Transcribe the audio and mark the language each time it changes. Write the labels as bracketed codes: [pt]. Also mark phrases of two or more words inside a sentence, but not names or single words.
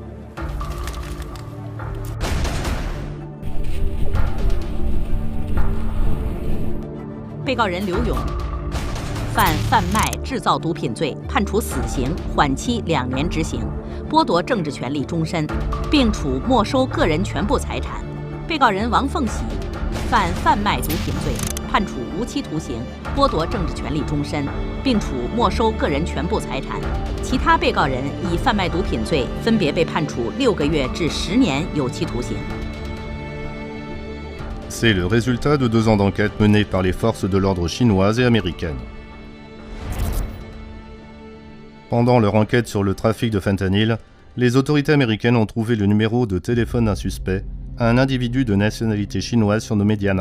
[zh] 被告人刘勇犯贩卖、制造毒品罪，判处死刑，缓期2年执行，剥夺政治权利终身，并处没收个人全部财产。被告人王凤喜犯贩卖毒品罪，判处无期徒刑，剥夺政治权利终身，并处没收个人全部财产。其他被告人以贩卖毒品罪分别被判处6个月至10年有期徒刑。 [fr] C'est le résultat de 2 ans d'enquête menée par les forces de l'ordre chinoises et américaines. Pendant leur enquête sur le trafic de fentanyl, les autorités américaines ont trouvé le numéro de téléphone d'un suspect, un individu de nationalité chinoise surnommé Diana.